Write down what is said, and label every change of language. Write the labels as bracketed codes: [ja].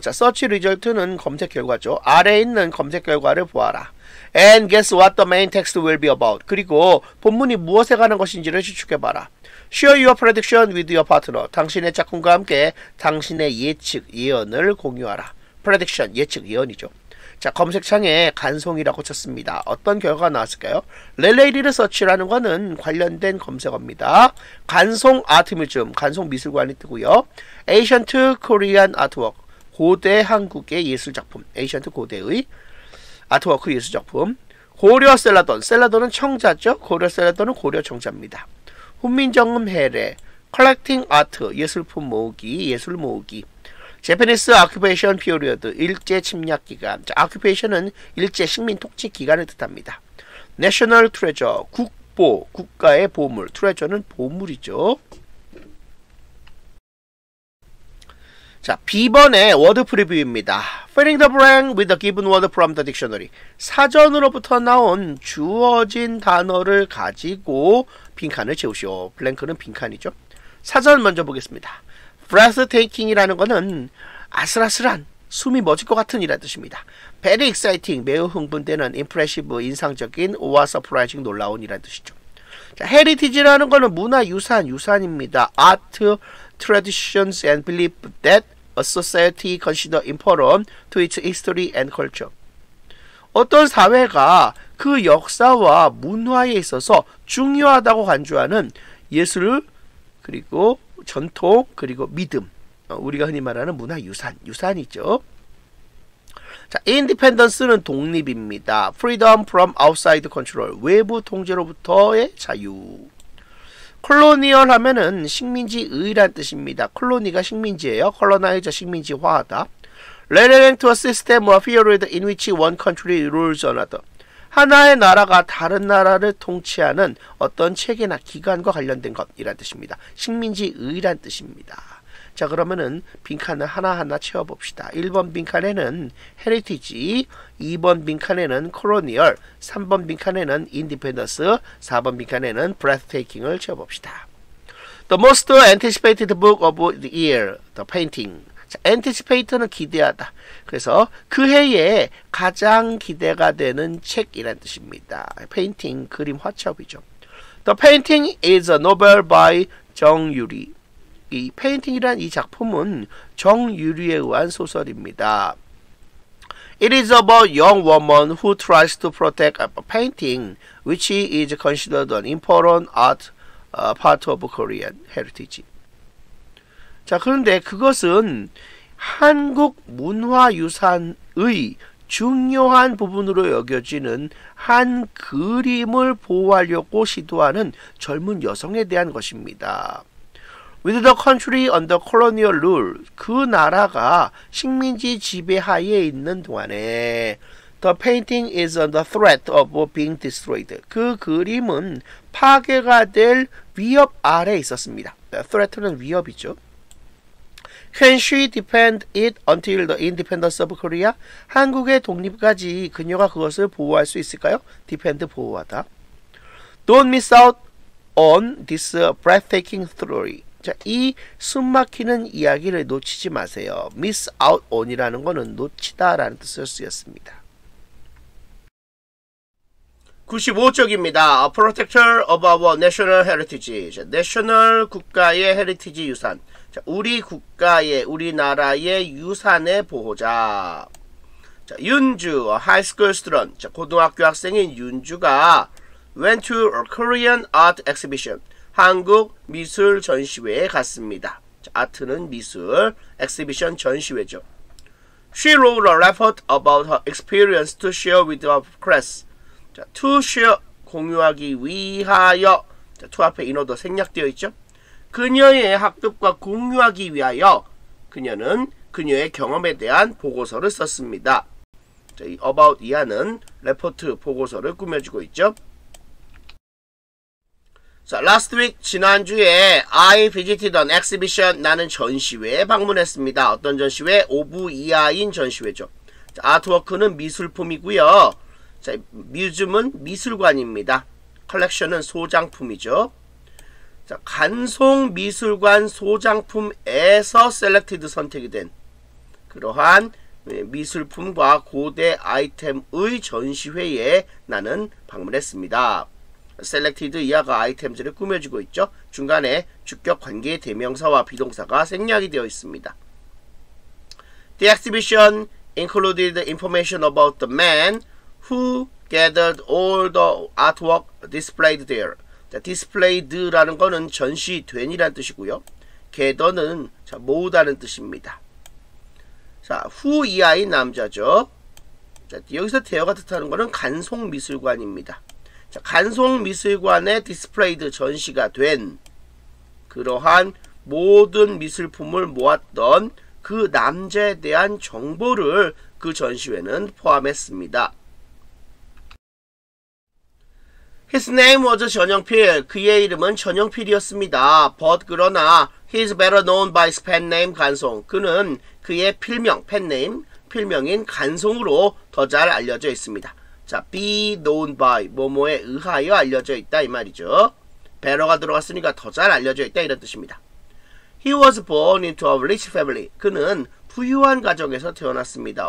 [ko] 자, search result는 검색 결과죠. 아래에 있는 검색 결과를 보아라. [en] And guess what the main text will be about. [ko] 그리고 본문이 무엇에 관한 것인지를 추측해봐라. [en] Share your prediction with your partner. [ko] 당신의 짝꿍과 함께 당신의 예측, 예언을 공유하라. Prediction, 예측, 예언이죠. 자, 검색창에 간송이라고 쳤습니다. 어떤 결과가 나왔을까요? Related search라는 거는 관련된 검색어입니다. 간송 아트뮤즘, 간송 미술관이 뜨고요. Ancient Korean Artwork, 고대 한국의 예술작품. Ancient 고대의 아트워크 예술작품. 고려 셀라돈, 셀라돈은 청자죠. 고려 셀라돈은 고려 청자입니다. 훈민정음 해례, Collecting Art, 예술품 모으기, 예술 모으기. Japanese Occupation Period, 일제 침략 기간. 자, Occupation은 일제 식민 통치 기간을 뜻합니다. National Treasure, 국보, 국가의 보물. Treasure는 보물이죠. 자, B번의 워드 프리뷰입니다. [en] Filling the blank with the given word from the dictionary. [ko] 사전으로부터 나온 주어진 단어를 가지고 빈칸을 채우시오. 블랭크는 빈칸이죠. 사전 먼저 보겠습니다. breathtaking이라는 거는 아슬아슬한, 숨이 멎을 것 같은 이라는 뜻입니다. [en] very exciting, [ko] 매우 흥분되는, impressive, 인상적인, [en] or surprising, [ko] 놀라운 이라는 뜻이죠. 자, heritage라는 거는 문화유산, 유산입니다. [en] art, traditions and belief that a society consider important to its history and culture. [ko] 어떤 사회가 그 역사와 문화에 있어서 중요하다고 간주하는 예술, 그리고 전통, 그리고 믿음. 우리가 흔히 말하는 문화유산, 유산이죠. 자, independence는 독립입니다. [en] freedom from outside control, [ko] 외부 통제로부터의 자유. 콜로니얼 하면은 식민지의란 뜻입니다. 콜로니가 식민지예요. colonize, 식민지화하다. [en] relating to a system or period in which one country rules another. [ko] 하나의 나라가 다른 나라를 통치하는 어떤 체계나 기관과 관련된 것이란 뜻입니다. 식민지의란 뜻입니다. 자, 그러면은 빈칸을 하나하나 채워봅시다. 1번 빈칸에는 헤리티지, 2번 빈칸에는 콜로니얼, 3번 빈칸에는 인디펜던스, 4번 빈칸에는 breathtaking을 채워봅시다. [en] The most anticipated book of the year, The Painting. [ko] 자, anticipate는 기대하다. 그래서 그 해에 가장 기대가 되는 책이란 뜻입니다. Painting, 그림 화첩이죠. [en] The Painting is a novel by 정유리. [ko] 이 페인팅이란 이 작품은 정유리에 의한 소설입니다. [en] It is about a young woman who tries to protect a painting which is considered an important art part of Korean heritage. [ko] 자, 그런데 그것은 한국 문화유산의 중요한 부분으로 여겨지는 한 그림을 보호하려고 시도하는 젊은 여성에 대한 것입니다. [en] With the country under colonial rule, [ko] 그 나라가 식민지 지배하에 있는 동안에 [en] The painting is under threat of being destroyed. [ko] 그 그림은 파괴가 될 위협 아래에 있었습니다. Threat는 위협이죠. [en] Can she defend it until the independence of Korea? [ko] 한국의 독립까지 그녀가 그것을 보호할 수 있을까요? Defend, 보호하다. [en] Don't miss out on this breathtaking story. [ko] 자, 이 숨막히는 이야기를 놓치지 마세요. miss out on이라는 거는 놓치다라는 뜻을 쓰였습니다. 95쪽입니다. [en] A protector of our national heritage. [ko] 자, national, 국가의 헤리티지 유산. 자, 우리 국가의, 우리나라의 유산의 보호자. [en] 자, 윤주, a high school student. [ko] 자, 고등학교 학생인 윤주가 [en] went to a Korean art exhibition. [ko] 한국 미술 전시회에 갔습니다. 자, 아트는 미술, 엑시비션 전시회죠. [en] She wrote a report about her experience to share with her class. [ko] 자, to share 공유하기 위하여. 자, to 앞에 인어도 생략되어 있죠. 그녀의 학급과 공유하기 위하여 그녀는 그녀의 경험에 대한 보고서를 썼습니다. 자, 이 about 이하는 레포트 보고서를 꾸며주고 있죠. [en] 자, last week [ko] 지난주에 [en] I visited an exhibition. [ko] 나는 전시회에 방문했습니다. 어떤 전시회? 오브 이하인 전시회죠. 자, 아트워크는 미술품이고요. 자, 뮤즈음은 미술관입니다. 컬렉션은 소장품이죠. 자, 간송 미술관 소장품에서 셀렉티드 선택이 된 그러한 미술품과 고대 아이템의 전시회에 나는 방문했습니다. 셀렉티드 이하가 아이템즈를 꾸며주고 있죠. 중간에 주격 관계의 대명사와 비동사가 생략이 되어 있습니다. [en] The exhibition included information about the man who gathered all the artwork displayed there. [ko] 자, displayed라는 거는 전시된이라는 뜻이고요. gather는 자, 모으다는 뜻입니다. 자, who 이하인 남자죠. 자, 여기서 대어가 뜻하는 거는 간송미술관입니다. 자, 간송미술관에 displayed 전시가 된 그러한 모든 미술품을 모았던 그 남자에 대한 정보를 그 전시회는 포함했습니다. [en] His name was 전영필. [ko] 그의 이름은 전영필이었습니다. [en] But 그러나 he is better known by his pen name 간송. [ko] 그는 그의 필명, 펜네임, 필명인 간송으로 더 잘 알려져 있습니다. 자, be known by, 뭐뭐에 의하여 알려져 있다 이 말이죠. better가 들어갔으니까 더 잘 알려져 있다 이런 뜻입니다. [en] He was born into a rich family. [ko] 그는 부유한 가정에서 태어났습니다.